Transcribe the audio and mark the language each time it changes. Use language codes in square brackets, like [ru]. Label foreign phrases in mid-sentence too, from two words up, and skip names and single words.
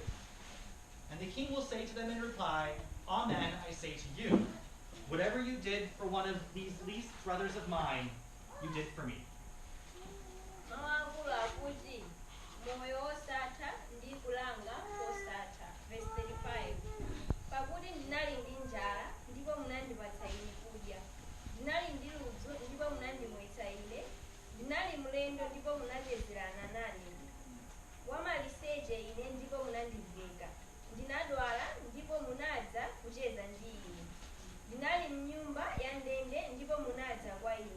[en] And the king will say to them in reply, Amen, I say to you, whatever you did for one of these least brothers of mine, you did for me. Verse 35. [ny] Pakuti ndinali ndi njala ndipo munandipatsa ine kudya, ndinali ndi ludzu ndipo munandimwetsa ine, ndinali mlendo ndipo munachezerana nane, wamaliseche ine ndipo munandiveka, ndinadwala ndipo munadza kucheza ndi ine, ndinali mnyumba ya ndende ndipo munadza kwa ine.